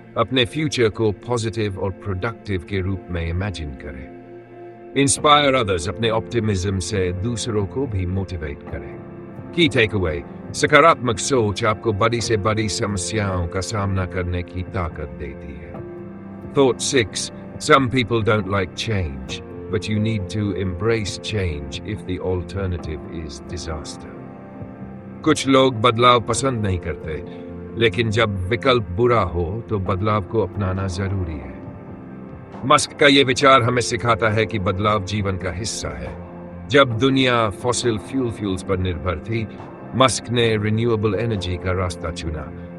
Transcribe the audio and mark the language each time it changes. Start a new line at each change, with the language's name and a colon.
Hindi: अपने फ्यूचर को पॉजिटिव और प्रोडक्टिव के रूप में इमेजिन करें.
English: Inspire others.
Hindi: अपने ऑप्टिमिज्म से दूसरों को भी मोटिवेट करें.
English: Key takeaway.
Hindi: सकारात्मक सोच आपको बड़ी से बड़ी समस्याओं का सामना करने की ताकत देती है.
English: Thought 6. Some people don't like change, but you need to embrace change if the alternative is disaster.
Hindi: कुछ लोग बदलाव पसंद नहीं करते, लेकिन जब विकल्प बुरा हो तो बदलाव को अपनाना जरूरी है. मस्क का यह विचार हमें सिखाता है कि बदलाव जीवन का हिस्सा है. जब दुनिया फॉसिल फ्यूल्स पर निर्भर थी, मस्क ने रिन्यूएबल एनर्जी का रास्ता चुना.